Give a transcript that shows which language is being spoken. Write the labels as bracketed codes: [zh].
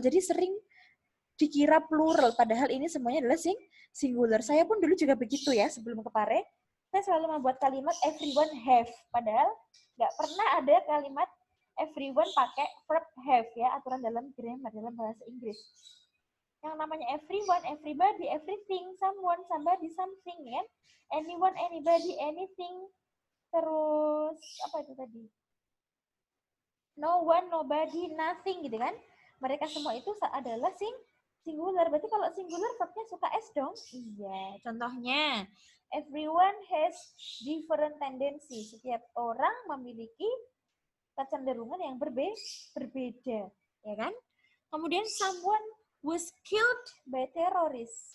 [id] Jadi sering dikira plural, padahal ini semuanya adalah singular. Saya pun dulu juga begitu ya, sebelum ke Pare. Saya selalu membuat kalimat [en] everyone have, [id] padahal nggak pernah ada kalimat everyone pakai verb have ya, aturan dalam grammar, dalam bahasa Inggris. Yang namanya everyone, everybody, everything, someone, somebody, something, ya. Anyone, anybody, anything. Terus, apa itu tadi? No one, nobody, nothing, gitu kan. Mereka semua itu adalah singular. Berarti kalau singular, verbnya suka S dong? Iya, contohnya. [en] Everyone has different tendency. [id] Setiap orang memiliki kecenderungan yang berbeda, ya kan? [en] Kemudian someone was killed by terrorists.